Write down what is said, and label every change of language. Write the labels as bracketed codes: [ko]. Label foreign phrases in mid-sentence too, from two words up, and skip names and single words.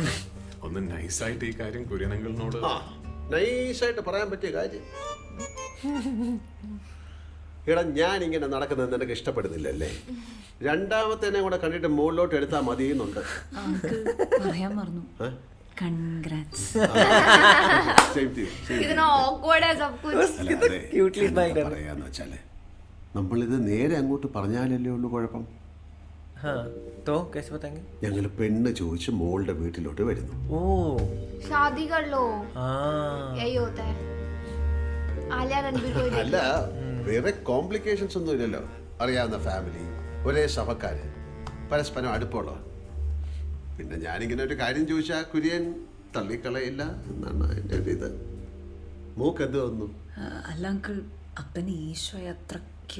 [ml] ഒന്ന് നൈസായിട്ട് ഈ കാര്യം കുര്യനങ്ങളിനോട്. ആ, നൈസായിട്ട് പറയാൻ പറ്റിയ കാര്യം. എടാ, ഞാൻ ഇങ്ങനെ നടക്കുന്നത് നിനക്ക് ഇഷ്ടപ്പെടുന്നില്ലല്ലേ? രണ്ടാമത്തേനെ കൂടെ കണ്ടിട്ട് മുകളിലോട്ട് എടുത്താൽ മതിയെന്നുണ്ട്. അങ്കിൾ പറയാൻ മറന്നു, കൺഗ്രാറ്റ്സ്. [hi] कितना awkward है सब कुछ। [en] cutely smile [hi] कर रहा है। [ml] പറയാന്ന് വെച്ചാല് നമ്മളിത് നേരെ അങ്ങോട്ട് പറഞ്ഞാലല്ലേ ഉള്ളൂ കുഴപ്പം. [hi] हाँ तो कैसे बताएंगे? [ml] ഞങ്ങൾ പെണ്ണ് ചോദിച്ച് മോളുടെ വീട്ടിലോട്ട് വരുന്നു. ओ [hi] शादी कर लो, हाँ यही होता है। आलिया रणबीर को ही देख [ml] അല്ല, വേറെ കോംപ്ലിക്കേഷൻസ് ഒന്നും ഇല്ലല്ലോ. അറിയാവുന്ന ഫാമിലി, ഒരേ സഭക്കാര്, പരസ്പരം അടുപ്പമുള്ളവർ. പിന്നെ ഞാനിങ്ങനെ ഒരു കാര്യം ചോദിച്ചാൽ കുര്യൻ തള്ളിക്കളയില്ല എന്നാണ് എൻ്റെ ഒരു ഇത്. മൂക്ക് എന്ത് തോന്നുന്നു? അല്ല അങ്കിൾ, അപ്പന് ഈശോ അത്രയ്ക്ക്